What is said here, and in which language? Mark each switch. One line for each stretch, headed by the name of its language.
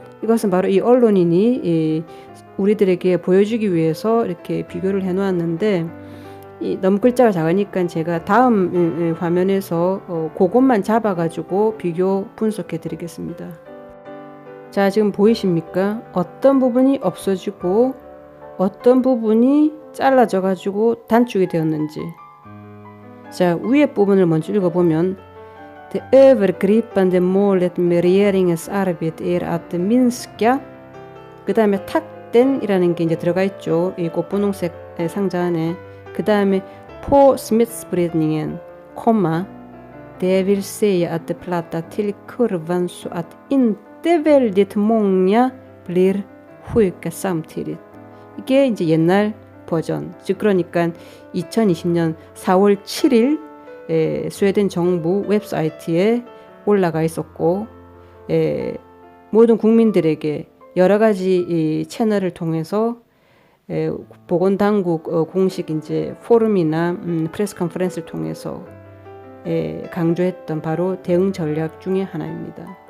Korean: 이것은 바로 이 언론인이 우리들에게 보여주기 위해서 이렇게 비교를 해 놓았는데 너무 글자가 작으니까 제가 다음 화면에서 그것만 잡아가지고 비교 분석해 드리겠습니다. 자, 지금 보이십니까? 어떤 부분이 없어지고 어떤 부분이 잘라져 가지고 단축이 되었는지. 자, 위에 부분을 먼저 읽어보면
Swedish: Det övergripande målet med regeringens arbete är att minska
Korean: 그 다음에 탁 탁된이라는 게 이제 들어가 있죠. 이 꽃분홍색 상자 안에. 그 다음에
Swedish: på smittspridningen, det vill säga att det plattar till kurvan så att inte väldigt många blir sjuka samtidigt.
Korean: 이게 이제 옛날 버전, 즉 그러니까 2020년 4월 7일 스웨덴 정부 웹사이트에 올라가 있었고 모든 국민들에게 여러 가지 이 채널을 통해서 보건당국 공식 이제 포럼이나 프레스 컨퍼런스를 통해서 강조했던 바로 대응 전략 중에 하나입니다.